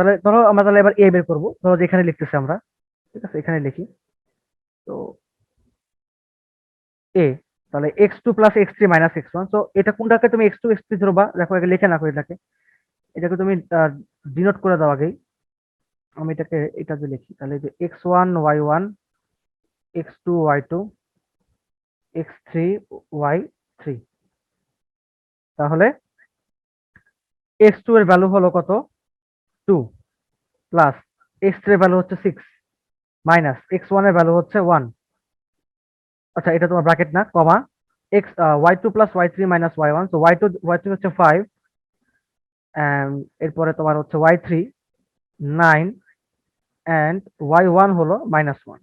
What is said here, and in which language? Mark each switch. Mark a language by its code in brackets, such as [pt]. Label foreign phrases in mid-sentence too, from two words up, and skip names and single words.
[bn] তাহলে ধরো আমরা তাহলে এবার এ বের করবো, ধরো যে এখানে লিখতেছি আমরা, ঠিক আছে, এখানে লিখি। তো এ, তাহলে x2 + x3 - x1, তো এটা কোনটাকে তুমি x2 x3 ধরবা? দেখো একে লিখে রাখো, এটাকে তুমি ডিনোট করে দাও আগেই। আমি এটা যে লিখি, তাহলে যে x1 y1, x2 y2, x3 y3। তাহলে x2 এর ভ্যালু হলো কত? 2, প্লাস x3 এর ভ্যালু হচ্ছে 6, মাইনাস x1 এর ভ্যালু হচ্ছে 1। আচ্ছা, এটা তোমার ব্র্যাকেট না, কমা, y2 + y3 - y1, তো y2 হচ্ছে 5, এন্ড এরপরে তোমার হচ্ছে y3 9, এন্ড y1 হলো -1।